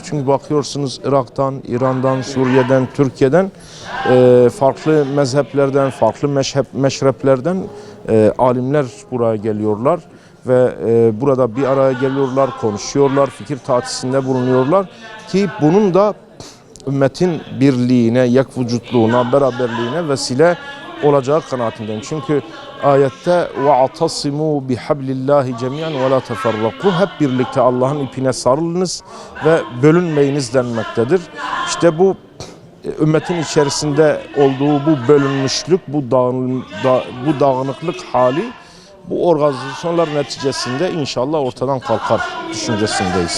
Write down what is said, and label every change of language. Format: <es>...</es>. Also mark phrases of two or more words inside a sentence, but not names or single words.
<tr>Çünkü bakıyorsunuz Irak'tan, İran'dan, Suriye'den, Türkiye'den farklı mezheplerden, farklı meşreplerden alimler buraya geliyorlar ve burada bir araya geliyorlar, konuşuyorlar, fikir taatisinde bulunuyorlar ki bunun da ümmetin birliğine, yekvücutluğuna, beraberliğine vesile olacağı kanaatindeyim. Çünkü ayette</tr> <ar>وَاَعْتَصِمُوا بِحَبْلِ اللّٰهِ جَمِيعًا وَلَا تَفَرَّقُوا</ar> <tr>Hep birlikte Allah'ın ipine sarılınız ve bölünmeyiniz denmektedir. İşte bu ümmetin içerisinde olduğu bu bölünmüşlük, bu dağınıklık hali bu organizasyonlar neticesinde inşallah ortadan kalkar düşüncesindeyiz.</tr>